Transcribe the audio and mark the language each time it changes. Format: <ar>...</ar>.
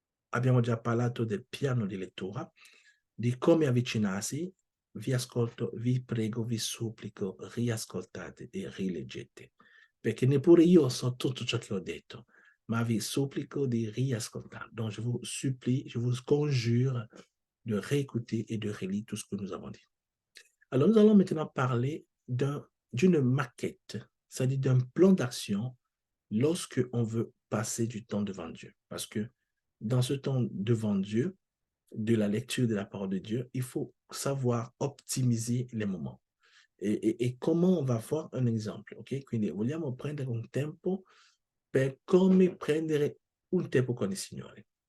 <it>Abbiamo già parlato del piano di lettura, di come avvicinarsi. Vi ascolto, vi prego, vi supplico, riascoltate e rileggete, perché neppure io so tutto ciò che ho detto, ma vi supplico di riascoltare.</it> <fr>Donc je vous supplie, je vous conjure de réécouter et de relire tout ce que nous avons dit. Alors nous allons maintenant parler d'une maquette, c'est-à-dire d'un plan d'action lorsque on veut passer du temps devant Dieu. Parce que dans ce temps devant Dieu, de la lecture de la parole de Dieu, il faut savoir optimiser les moments.</fr> <it>E</it> <fr>comment on va</fr> <it>fare un esempio, ok? Quindi vogliamo prendere un tempo per come prendere un tempo con il Signore.</it>